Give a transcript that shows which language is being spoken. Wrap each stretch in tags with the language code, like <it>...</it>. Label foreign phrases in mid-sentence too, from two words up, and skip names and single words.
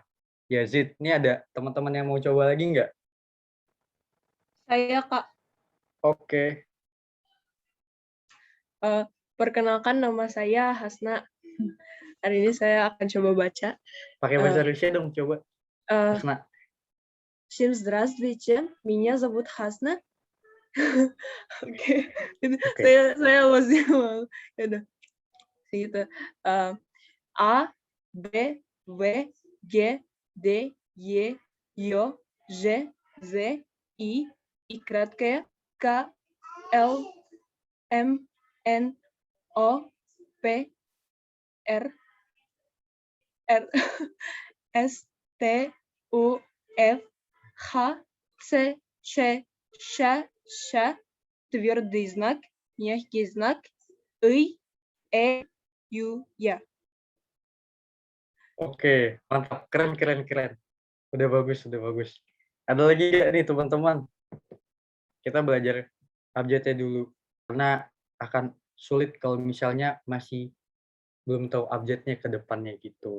<id>Yazid, ini ada teman-teman yang mau coba lagi nggak? Saya, Kak. Oke. Perkenalkan, nama saya Hasna. Hari ini saya akan coba baca. Pakai bahasa Rusia dong, coba. Hasna.</id> <ru>Всем здравствуйте, меня зовут Hasna.</ru> <id>Oke. Saya masih mau. Ya udah. Gitu.</id> <ru>A, B, V, G, D, Y, Ё, Ж, Z, I краткое, К, L, M, N, O, P, R, S, T, U, F, H, C, Ш, Ш, твердый знак, мягкий знак, И, Э, Ю, Я.</ru> <id>Oke, mantap. Keren. Udah bagus. Ada lagi nggak nih teman-teman? Kita belajar abjadnya dulu. Karena akan sulit kalau misalnya masih belum tahu abjadnya ke depannya gitu.</id>